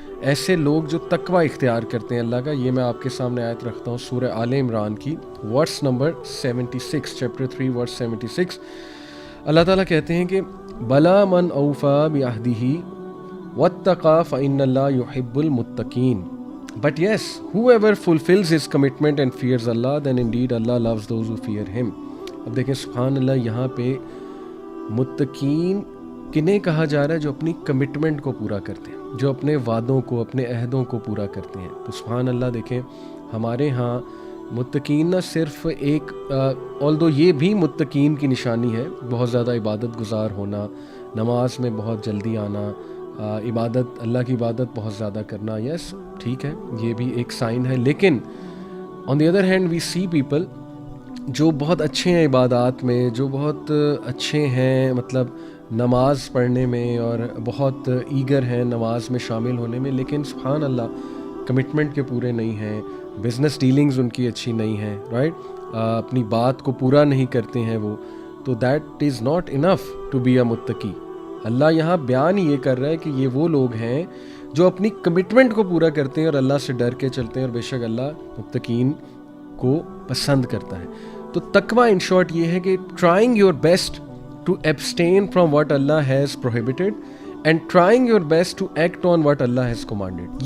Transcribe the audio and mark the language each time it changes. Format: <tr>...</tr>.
<ur>ایسے لوگ جو تقوی اختیار کرتے ہیں اللہ کا. یہ میں آپ کے سامنے آیت رکھتا ہوں سورہ آل عمران کی ورس نمبر 76, چیپٹر 3 ورس 76. اللہ تعالیٰ کہتے ہیں کہ</ur> <ar>بلا من اوفا بعہدہ واتقى فإن اللہ يحب المتقین.</ar> <en>But yes, whoever fulfills his commitment and fears Allah, then indeed Allah loves those who fear him.</en> <ur>اب دیکھیں سبحان اللہ, یہاں پہ متقین کنہیں کہا جا رہا ہے؟ جو اپنی کمٹمنٹ کو پورا کرتے ہیں, جو اپنے وعدوں کو, اپنے عہدوں کو پورا کرتے ہیں. تو سبحان اللہ دیکھیں ہمارے ہاں متقین نہ صرف ایک although یہ بھی متقین کی نشانی ہے, بہت زیادہ عبادت گزار ہونا, نماز میں بہت جلدی آنا, عبادت اللہ کی عبادت بہت زیادہ کرنا, یس ٹھیک ہے یہ بھی ایک سائن ہے. لیکن</ur> <en>on the other hand we see people</en> <ur>جو بہت اچھے ہیں عبادات میں, جو بہت اچھے ہیں مطلب نماز پڑھنے میں اور بہت ایگر ہیں نماز میں شامل ہونے میں, لیکن سبحان اللہ کمٹمنٹ کے پورے نہیں ہیں, بزنس ڈیلنگز ان کی اچھی نہیں ہیں, رائٹ, اپنی بات کو پورا نہیں کرتے ہیں وہ.</ur> <en>تو that is not enough to be a متقی.</en> <ur>اللہ یہاں بیان یہ کر رہا ہے کہ یہ وہ لوگ ہیں جو اپنی کمٹمنٹ کو پورا کرتے ہیں اور اللہ سے ڈر کے چلتے ہیں, اور بے شک اللہ متقین کو پسند کرتا ہے.</ur> <en>تو تقوی in short</en> <ur>یہ ہے کہ</ur> <en>Trying your best to abstain from what Allah has prohibited and trying your best to act on what Allah has commanded.</en>